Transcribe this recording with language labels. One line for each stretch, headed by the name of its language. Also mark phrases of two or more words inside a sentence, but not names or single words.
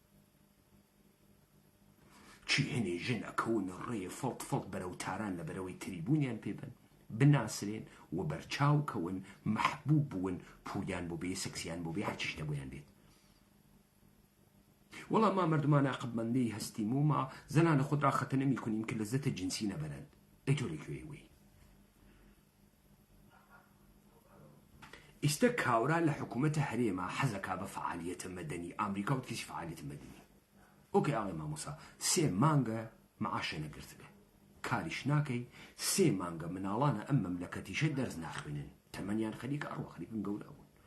Central Kurdish: چی هەنێ ژن ئەکەون ڕێ فڵت فڵت بەرەو تاران لە بەرەوەی تریبونیان پێبن بناسرێن و بەرچاو کەون مەحبوب بوون پوریان بۆ بێ سەکسیان بۆ بێ هەرچی شتە بۆیان بێت
Persian: وەڵا ما مردمان عقبمەندەی هەستیم و ما زەنانە خۆت ڕاخەتە نەمیکنیم کە لەزەتە جنسی نەبەرن
Central Kurdish: ئەی تۆ لەکوێی وی ئیستە کاورا لە حکوومەتە هەرێمە حەزەکا بە فعالیەتە مەدەنی ئامریکا و کەسی فعالیەتە مەدەنی ئۆکەی ئاڵێ مامۆسا 3 مانگە مەعاشە نەگرتگە کاریش ناکەی 3 مانگە مناڵانە ئەم مەملەکەتیشە دەرز ناخوێنن تەمەنیان خەریکە ئەڕوە خەریکن گەورە بوون